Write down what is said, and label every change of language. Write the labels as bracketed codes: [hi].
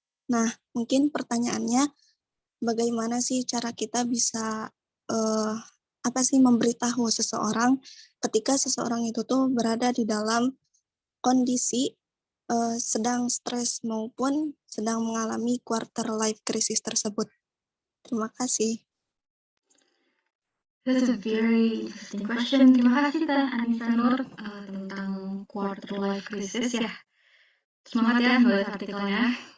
[id] Nah, mungkin pertanyaannya bagaimana sih cara kita bisa memberitahu seseorang ketika seseorang itu tuh berada di dalam kondisi sedang stres maupun sedang mengalami quarter life crisis tersebut. Terima kasih. [en] That's a very interesting question. [id] Terima kasih Teh Anissa Nur tentang quarter life crisis ya. Semangat ya nulis artikelnya.